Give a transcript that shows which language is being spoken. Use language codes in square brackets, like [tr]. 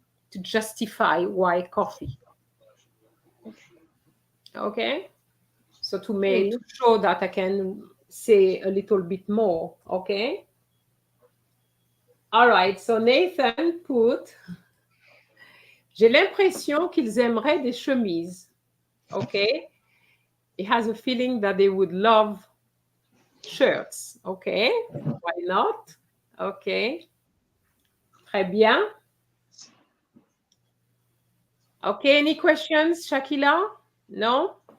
[en] To justify why coffee. Okay? So to show that I can say a little bit more. Okay? All right. So Nathan put, [fr] j'ai l'impression qu'ils aimeraient des chemises. [en] Okay? He has a feeling that they would love shirts. Okay? Why not? Okay. [fr] Très bien. [en] Okay, any questions, Shakila? No?